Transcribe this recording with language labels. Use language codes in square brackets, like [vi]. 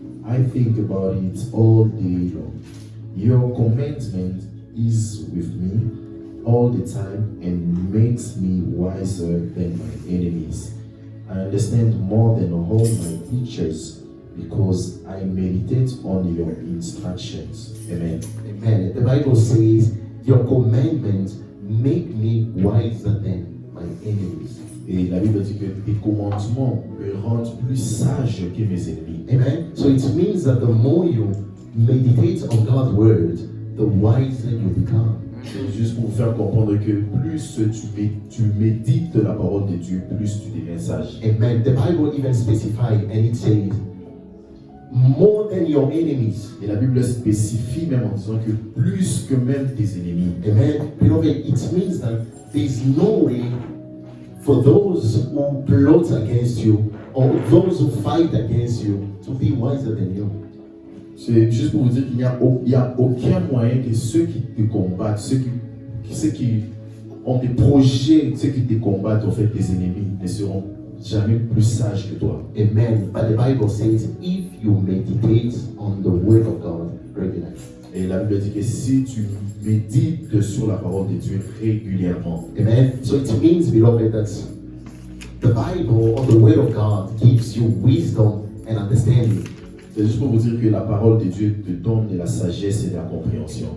[en] I think about it all day long. Your commandment is with me all the time and makes me wiser than my enemies. I understand more than all my teachers because I meditate on your instructions. Amen. Amen. The Bible says, your commandments make me wiser than my my enemies. [fr] Et la Bible dit que tes commandements me rendent plus sage que mes ennemis. [en] Amen. So it means that the more you meditate on God's word, the wiser you become. [fr] C'est juste pour vous faire comprendre que plus tu médites la parole de Dieu, plus tu deviens sage. [en] Amen. The Bible even specifies and it says, more than your enemies. [fr] Et la Bible spécifie même en disant que plus que même tes ennemis. [en] Amen. Beloved, it means that there is no way for those who plot against you or those who fight against you to be wiser than you. [fr] C'est juste pour vous dire qu'il n'y a aucun moyen que ceux qui te combattent, ceux qui ont des projets, ceux qui te combattent, en fait, tes ennemis, ne seront jamais plus sages que toi. [en] Amen. But the Bible says, if you meditate on the word of God regularly. [fr] Et la Bible dit que si tu médites sur la parole de Dieu régulièrement. [en] Amen. So it means, beloved, that the Bible or the word of God gives you wisdom and understanding. [fr] C'est juste pour vous dire que la parole de Dieu te donne de la sagesse et de la compréhension.